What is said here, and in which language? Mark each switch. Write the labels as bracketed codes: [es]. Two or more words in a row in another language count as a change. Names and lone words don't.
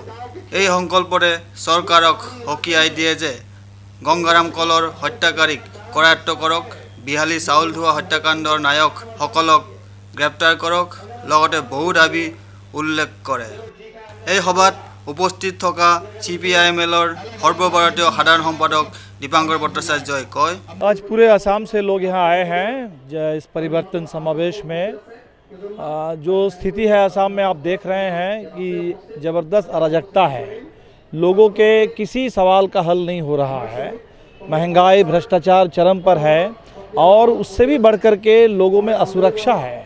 [as] এই সংকল্পৰে চৰকাৰক সকীয়াই দিয়ে যে গংগাৰাম কলৰ হত্যাকাৰীক কৰায়ত্ব কৰক, বিহালী চাউল ধোৱা হত্যাকাণ্ডৰ নায়কসকলক গ্ৰেপ্তাৰ কৰক, লগতে বহু দাবী উল্লেখ কৰে। এই সভাত উপস্থিত থকা CPIMLৰ সৰ্বভাৰতীয় সাধাৰণ সম্পাদক दीपांकर भट्टाचार्य कय, [hi] आज पूरे असम से लोग यहाँ आए हैं इस परिवर्तन समावेश में। जो स्थिति है असम में आप देख रहे हैं कि ज़बरदस्त अराजकता है, लोगों के किसी सवाल का हल नहीं हो रहा है, महंगाई भ्रष्टाचार चरम पर है और उससे भी बढ़कर के लोगों में असुरक्षा है।